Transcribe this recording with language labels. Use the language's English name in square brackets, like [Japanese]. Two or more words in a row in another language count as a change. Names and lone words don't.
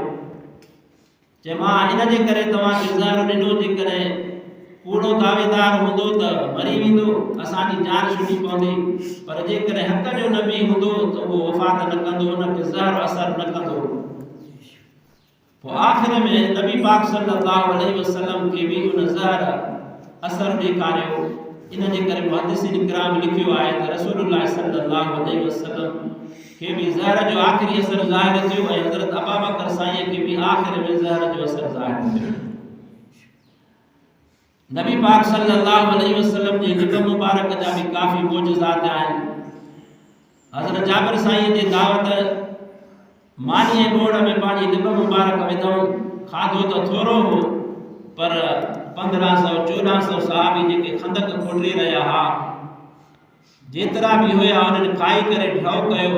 [Sindhi] चए मां इन जे करे तव्हांखे ज़हर ॾिनो जेकॾहिं कूड़ो दावेदार हूंदो त मरी वेंदो, असांजी जान छुटी पवंदी, पर जेकॾहिं हक़ जो नबी हूंदो त उहो वफ़ात न कंदो, उनखे ज़हर असर न कंदो। पोइ आख़िर में नबी पाक [Arabic] صلى الله عليه وسلم [Sindhi] के भी उन ज़हर असर ॾेखारियो। इन जे करे मुहद्दिसीन किराम लिखियो आहे त रसूलुल्लाह [Arabic] صلى الله عليه وسلم [Sindhi] के भी ज़हर जो आख़िरी असर ज़ाहिर थियो ऐं हज़रत अबू बकर साईं के भी आख़िर में ज़हर जो असर ज़ाहिर थियो। नबी पाक [Arabic] صلى الله عليه وسلم [Sindhi] जे लिब मुबारक जा भी काफ़ी मोजज़ात आहिनि। हज़रत जाबिर साईं जे दावत मानी बोड़ में पानी लिब मुबारक विधऊं, खाधो तो थोरो हो पर 1500-1400 सहाबी जेके खंदक खोटे रहा हा, जेतरा भी होया उन्हनि खाई करे ढाउ कयो।